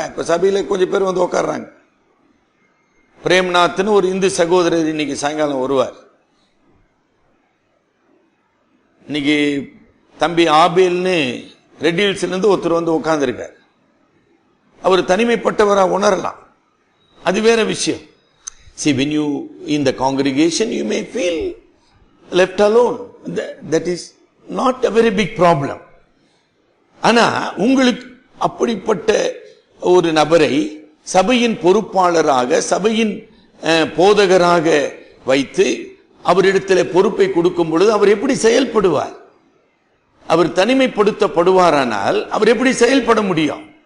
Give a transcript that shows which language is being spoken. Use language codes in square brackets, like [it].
[ta] இப்ப சபையில கொஞ்சம் பேர் வந்து உட்கார்றாங்க. பிரேம்நாத்னு ஒரு இந்து சகோதரர் இன்னைக்கு சாயங்காலம் வருவார். இன்னைக்கு தம்பி ஆபேல்னு ரெட்டில்ஸ்ல இருந்து ஒருத்தர் வந்து உட்கார்ந்துருக்கார். அவர் தனிமைப்பட்டவராக உணரலாம், அது வேற விஷயம். [en] See, when you in the congregation, you may feel left alone. That is not a very big problem. [ta] ஆனா உங்களுக்கு அப்படிப்பட்ட ஒரு நபரை சபையின் பொறுப்பாளராக, சபையின் போதகராக வைத்து அவரிடத்தில் பொறுப்பை கொடுக்கும் பொழுது அவர் எப்படி செயல்படுவார்? அவர் தனிமைப்படுத்தப்படுவாரானால் அவர் எப்படி செயல்பட முடியும்?